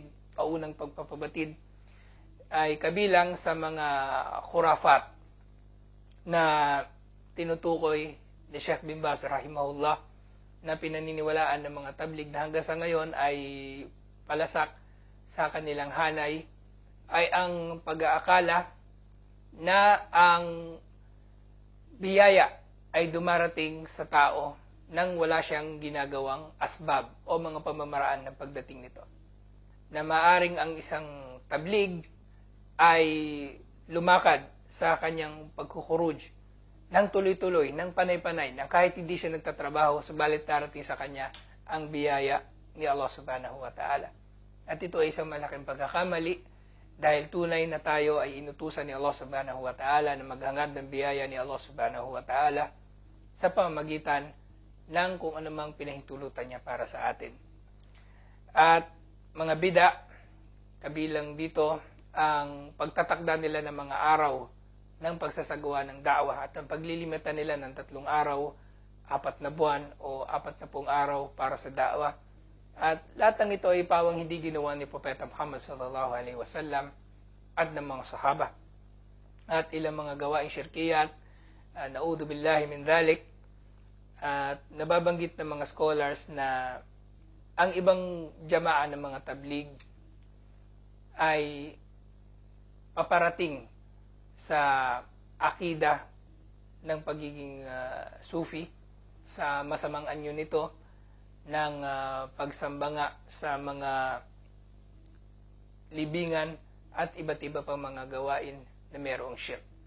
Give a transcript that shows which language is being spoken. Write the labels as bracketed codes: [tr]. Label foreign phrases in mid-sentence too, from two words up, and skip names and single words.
[tl] paunang pagpapabatid, ay kabilang sa mga khurafat na tinutukoy ni Sheikh bin Baz rahimahullah na pinaniniwalaan ng mga tabligh na hanggang sa ngayon ay palasak sa kanilang hanay ay ang pag-aakala na ang biyaya ay dumarating sa tao nang wala siyang ginagawang asbab o mga pamamaraan ng pagdating nito. Na maaring ang isang tabligh ay lumakad sa kanyang pagkukuruj ng tuloy-tuloy, ng panay-panay, na kahit hindi siya nagtatrabaho, subalit darating sa kanya ang biyaya ni Allah [ar] سبحانه وتعالى. [tl] At ito ay isang malaking pagkakamali dahil tunay na tayo ay inutusan ni Allah [ar] سبحانه وتعالى [tl] na maghangad ng biyaya ni Allah [ar] سبحانه وتعالى [tl] sa pamamagitan ng kung anumang pinahintulutan niya para sa atin. At mga bida, kabilang dito ang pagtatakda nila ng mga araw ng pagsasagawa ng da'wah at ang paglilimita nila ng 3 araw, 4 na buwan o 40 araw para sa da'wah. At lahat ng ito ay pawang hindi ginawa ni Propeta Muhammad [ar] صلى الله عليه وسلم [tl] at ng mga sahaba. At ilang mga gawaing syirkiyat, [ar] نعوذ بالله من ذلك, [tl] at nababanggit ng mga scholars na ang ibang jamaa ng mga tabligh ay paparating sa akida ng pagiging sufi, sa masamang anyo nito ng pagsamba nga sa mga libingan at iba't iba pang mga gawain na mayroong shirk.